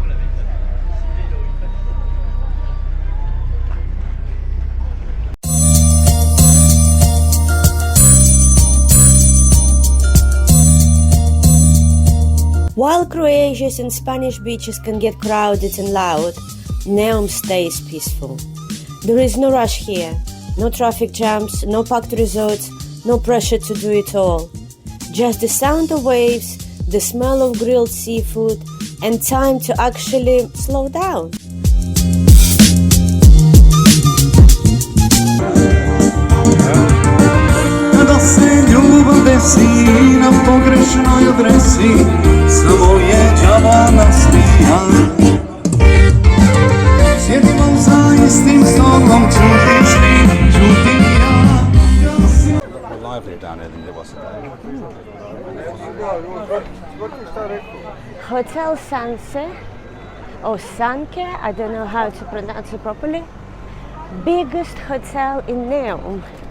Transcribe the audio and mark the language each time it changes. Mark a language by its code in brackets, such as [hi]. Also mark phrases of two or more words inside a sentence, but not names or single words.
[en] While Croatia's and Spanish beaches can get crowded and loud, Neum stays peaceful. There is no rush here, no traffic jams, no packed resorts, no pressure to do it all. Just the sound of waves, the smell of grilled seafood, and time to actually slow down. [bs] Kada se ljubav desi na pogrešnoj adresi, samo je đava nasmija. Sjedimo za istim stolom, čutiš ti, čutim ja. [en] More lively down here than it was today. Hotel Sanse, or Sanke, I don't know how to pronounce it properly. Biggest hotel in Neum.